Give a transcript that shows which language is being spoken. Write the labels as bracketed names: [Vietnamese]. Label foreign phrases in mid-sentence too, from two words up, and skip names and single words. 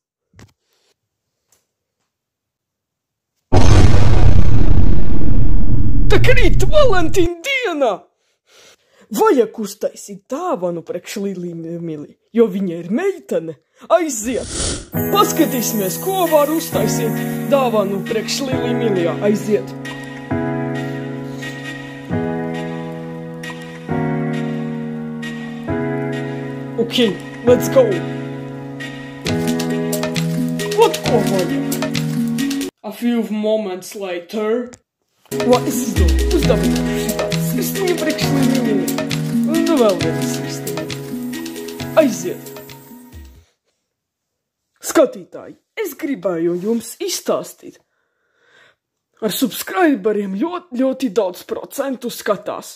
[Latvian] Tā krīt Valentīna diena! Vajag uztaisīt dāvanu priekš Lilimili, jo viņa ir meitene. Aiziet! Paskatīsimies, ko var uztaisīt dāvanu priekš Lilimili. Aiziet! [English] Ok, let's go! [Latvian] What ko vajag? [English] A few moments later. [Latvian] Es izdomāju, uzdāvināšu šitādu sirsniņu priekš Lilimili. Un vēl vienu sirsniņu. Aiziet! Skatītāji, es gribēju jums izstāstīt. Ar subscriberiem ļoti daudz procentu skatās.